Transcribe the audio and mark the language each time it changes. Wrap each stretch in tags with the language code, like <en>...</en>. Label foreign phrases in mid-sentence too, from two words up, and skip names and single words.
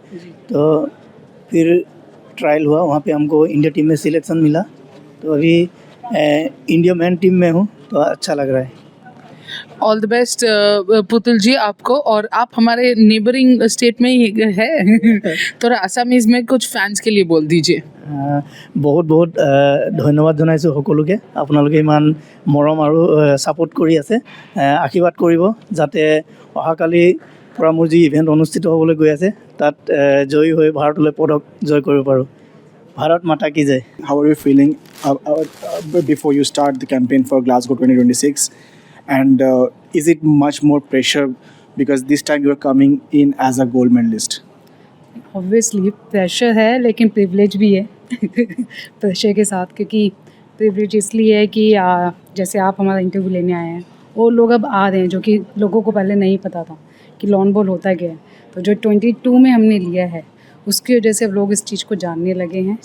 <hi>तो फिर ट्रायल हुआ, वहाँ पे हमको इंडिया टीम में सिलेक्शन मिला। तो अभी इंडिया</hi> <en>main team</en> <hi>में हूँ, तो अच्छा लग रहा है।</hi> <en>all the best</en> <hi>पुतुल जी आपको। और आप हमारे</hi> <en>neighbouring state</en> <hi>में ही है तो आसामीज में कुछ फैंस के लिए बोल दीजिए। बहुत बहुत</hi> <as>ধন্যবাদ জনাইছোঁ সকলোকে। আপোনালোকে ইমান মৰম আৰু ছাপোৰ্ট কৰি আছে। আশীৰ্বাদ কৰিব যাতে অহাকালি পৰা মোৰ যি ইভেণ্ট অনুষ্ঠিত হ'বলৈ গৈ আছে তাত জয়ী হৈ ভাৰতলৈ পদক জয় কৰিব পাৰোঁ।</as> <hi>भारत माता की जय।</hi> <en>How are you feeling before you start the campaign for Glasgow 2026? And is it much more pressure because this time you are coming in as a gold medalist? obviously pressure</en> <hi>है, लेकिन प्रिविलेज भी है प्रेशर के साथ। क्योंकि प्रिविलेज इसलिए है कि जैसे आप हमारा इंटरव्यू लेने आए हैं, वो लोग अब आ रहे हैं जो कि लोगों को पहले नहीं पता था कि लॉन बॉल होता क्या है। तो जो 22 में हमने लिया है उसकी वजह से अब लोग इस चीज़ को जानने लगे हैं।</hi>